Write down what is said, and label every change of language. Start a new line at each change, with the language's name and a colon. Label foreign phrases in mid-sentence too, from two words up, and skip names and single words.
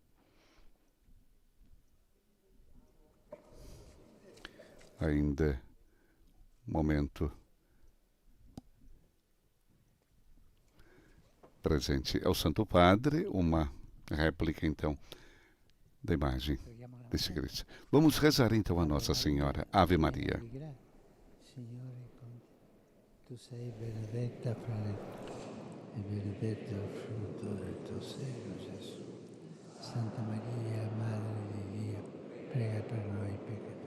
Portuguese: Ainda momento presente ao Santo Padre, uma réplica, então, da imagem desse Cristo. Vamos rezar, então, a Nossa Senhora. Ave Maria.
Italian: Signore, tu sei benedetta fra le e benedetto il frutto del tuo seno, Gesù. Santa Maria, Madre di Dio, prega per noi peccatori.